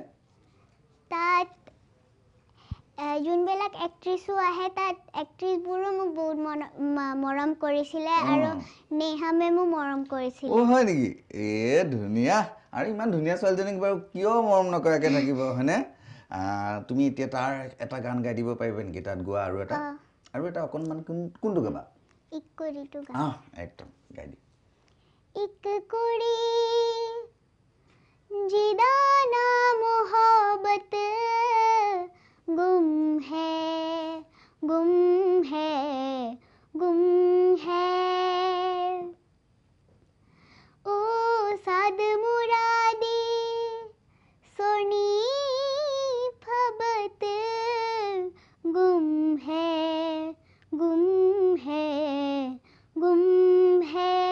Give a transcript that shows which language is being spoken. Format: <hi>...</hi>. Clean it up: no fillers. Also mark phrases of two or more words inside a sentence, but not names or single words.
<as>তাত যোনবিলাক এক্ট্ৰেছো আহে তাত এক্ট্ৰেছবোৰো মোক বহুত মৰম কৰিছিলে আৰু নেহা মেমো মৰম কৰিছিলে হয় নেকি ধুনীয়া আৰু ইমান ধুনীয়া ছোৱালীজনীক বাৰু কিয় মৰম নকৰাকে থাকিব হয়নে তুমি এতিয়া তাৰ এটা গান গাই দিব পাৰিবা নেকি তাত গোৱা আৰু এটা অকণমান কোনটো গাবা ইকুৰিটো গান একদম গাই দি</as> <pa>ਇਕ ਕੁੜੀ ਜਿਦਾਨਾ ਮੁਹੱਬਤ ਗੁੰਮ ਹੈ ਗੁੰਮ ਹੈ ਗੁੰਮ ਹੈ ਓ ਸਾਦ ਮੁਰਾਦੀ ਸੋਨੀ ਫਬਤ ਗੁੰਮ ਹੈ ਗੁੰਮ ਹੈ ਗੁੰਮ ਹੈ</pa>